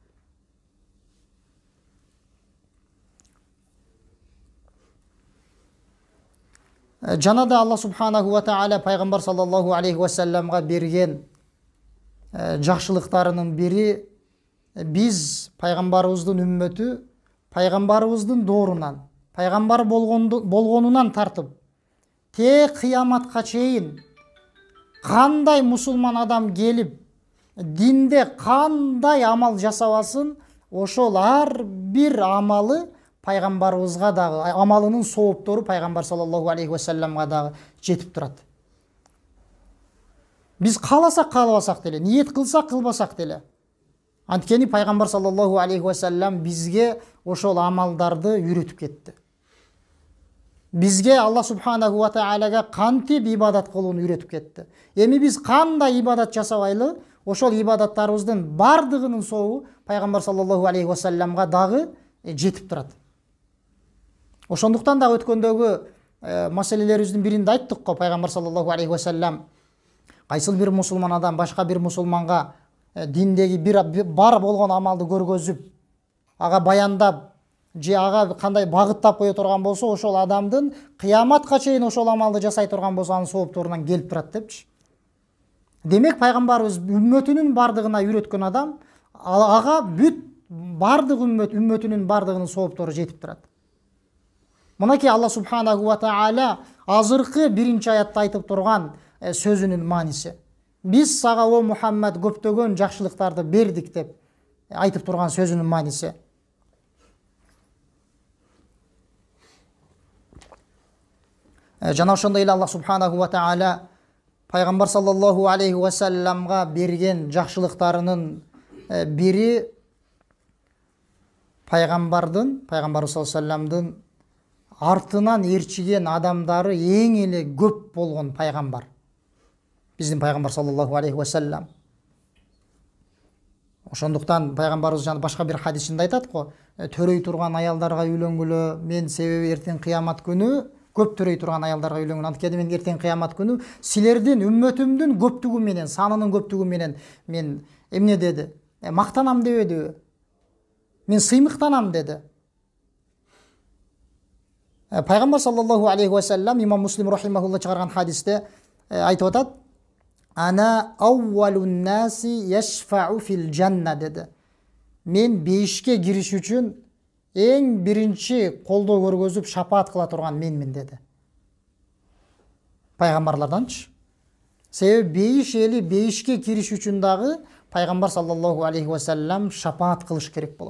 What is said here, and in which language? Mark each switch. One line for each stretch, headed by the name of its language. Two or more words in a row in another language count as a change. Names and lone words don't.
Kyrgyz: Жана да
Arabic: الله سبحانه وتعالى
Kyrgyz: пайгамбар
Arabic: صلى الله عليه وسلم
Kyrgyz: берген жакшылыктарынын бири, биз пайгамбарыбыздын үммөтү пайгамбарыбыздын доорунан, пайгамбар болгонунан тартып те кыяматка чейин кандай мусулман адам келип динде кандай амал жасабасын, ошол ар бир амалы пайгамбарыбызга дагы, амалынын сооптору пайгамбар
Arabic: صلى الله عليه وسلم
Kyrgyz: дагы жетип турат. Биз кааласак каалабасак деле, ниет кылсак кылбасак деле. Анткени пайгамбар
Arabic: صلى الله عليه وسلم
Kyrgyz: бизге ошол амалдарды үйрөтүп кетти. Бизге
Arabic: الله سبحانه وتعالى
Kyrgyz: кантип ибадат кылууну үйрөтүп кетти. Эми биз кандай ибадат жасабайлы, ошол ибадаттарыбыздын бардыгынын сообу пайгамбар
Arabic: صلى الله عليه وسلم
Kyrgyz: дагы жетип турат. Ошондуктан да өткөндөгү маселелерибиздин биринде айттык го, пайгамбар
Arabic: صلى الله عليه وسلم
Kyrgyz: кайсыл бир мусулман адам башка бир мусулманга диндеги бир бар болгон амалды көргөзүп, ага баяндап, же ага кандай багыттап кое турган болсо, ошол адамдын кыяматка чейин ошол амалды жасай турган болсо анын соопторунан келип турат депчи. Демек пайгамбарыбыз үммөтүнүн бардыгына үйрөткөн адам, ага бүт бардык үммөтүнүн бардыгынын сооптору жетип турат. Мынакей
Arabic: الله سبحانه وتعالى
Kyrgyz: азыркы биринчи аятта айтып турган сөзүнүн мааниси. Биз сага о Мухаммад көптөгөн жакшылыктарды бердик деп айтып турган сөзүнүн мааниси. Жана ошондой эле
Arabic: الله سبحانه وتعالى
Kyrgyz: пайгамбар
Arabic: صلى الله عليه وسلم
Kyrgyz: берген жакшылыктарынын бири пайгамбар
Arabic: صلى الله عليه وسلم
Kyrgyz: артынан ээрчиген адамдары эң эле көп болгон пайгамбар. Биздин пайгамбар
Arabic: صلى الله عليه وسلم.
Kyrgyz: Ошондуктан пайгамбарыбыз жана башка бир хадисинде айтат го, төрөй турган аялдарга үйлөнгүлө, мен себеби эртең кыямат күнү көп төрөй турган аялдарга үйлөнгөн. Анткени мен эртең кыямат күнү силердин үммөтүмдүн көптүгү менен, санынын көптүгү менен мен эмне деди? Мактанам дебедиби? Мен сыймыктанам деди. Пайгамбар
Arabic: صلى الله عليه وسلم
Kyrgyz: имам Муслим рахимахулла чыгарган хадисте айтып атат:
Arabic: "أنا أول الناس يشفع في الجنة"
Kyrgyz: деди. Мен бейишке кириш үчүн эң биринчи колдоо көргөзүп шапаат кыла турган менмин деди. Пайгамбарларданчы. Себеби бейиш эли бейишке кириш үчүн дагы пайгамбар
Arabic: صلى الله عليه وسلم
Kyrgyz: шапаат кылыш керек болот.